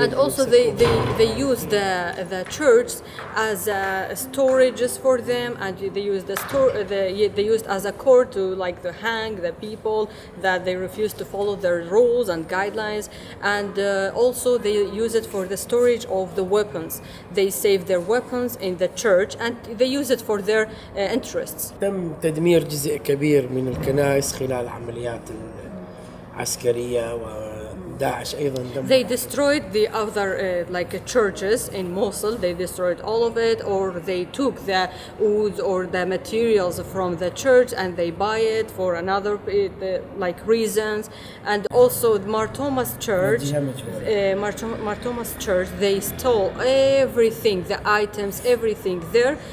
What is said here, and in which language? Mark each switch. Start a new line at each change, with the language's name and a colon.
English: And also they use the church as storages for them, and they use they used as a court to hang the people that they refuse to follow their rules and guidelines, and also they use it for the storage of the weapons. They save their weapons in the church and they use it for their interests.
Arabic: تم تدمير جزء كبير من الكنائس خلال عمليات عسكرية، وداعش أيضا دمر.
English: They destroyed the other churches in Mosul. They destroyed all of it, or they took the wood or the materials from the church and they buy it for another reasons. And also Mar Thomas Church, they stole everything, the items, everything there.